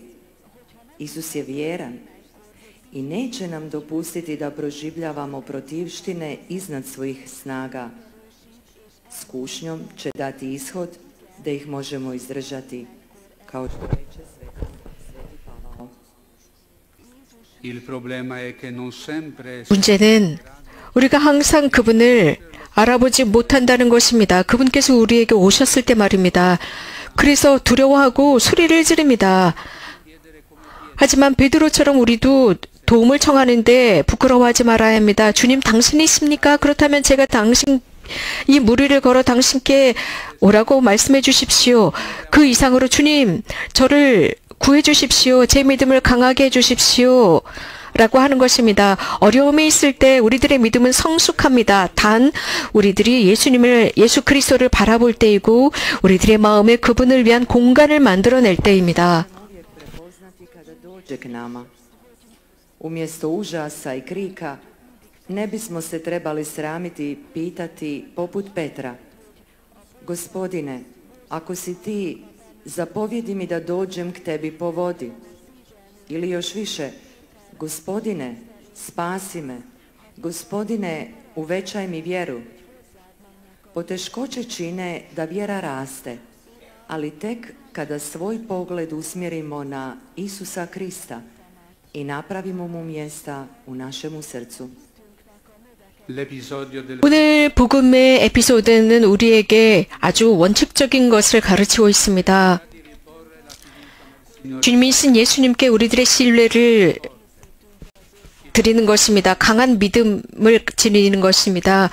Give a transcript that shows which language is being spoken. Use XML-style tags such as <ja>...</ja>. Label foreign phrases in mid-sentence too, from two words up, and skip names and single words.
<hr>Isus je vjeran i neće nam dopustiti da proživljavamo protivštine iznad svojih snaga. S kušnjom će dati ishod da ih možemo izdržati, kao što reče Sveti Pavao.</hr> <it>Il problema è che non sempre</it> <ko>문제는 우리가 항상 그분을 알아보지 못한다는 것입니다. 그분께서 우리에게 오셨을 때 말입니다. 그래서 두려워하고 소리를 지릅니다. 하지만 베드로처럼 우리도 도움을 청하는데 부끄러워하지 말아야 합니다. 주님, 당신이십니까? 그렇다면 제가 이 무리를 걸어 당신께 오라고 말씀해 주십시오. 그 이상으로 주님, 저를 구해 주십시오. 제 믿음을 강하게 해 주십시오. 라고 하는 것입니다. 어려움이 있을 때 우리들의 믿음은 성숙합니다. 단 우리들이 예수 그리스도를 바라볼 때이고 우리들의 마음에 그분을 위한 공간을 만들어낼 때입니다.</ko> <hr>Umjesto užasa i krika, ne bismo se trebali sramiti pitati poput Petra: Gospodine, ako si ti, zapovjedi mi da dođem k tebi po vodi. Ili još više: Gospodine, spasi me. Gospodine, uvećaj mi vjeru. Poteškoće čine da vjera raste, ali tek kada svoj pogled usmjerimo na Isusa Krista i napravimo mu mjesta u našemu srcu.</hr> <ko>오늘 복음의 에피소드는 우리에게 아주 원칙적인 것을 가르치고 있습니다. 주님이신 예수님께 우리들의 신뢰를 드리는 것입니다. 강한 믿음을 지니는 것입니다.</ko>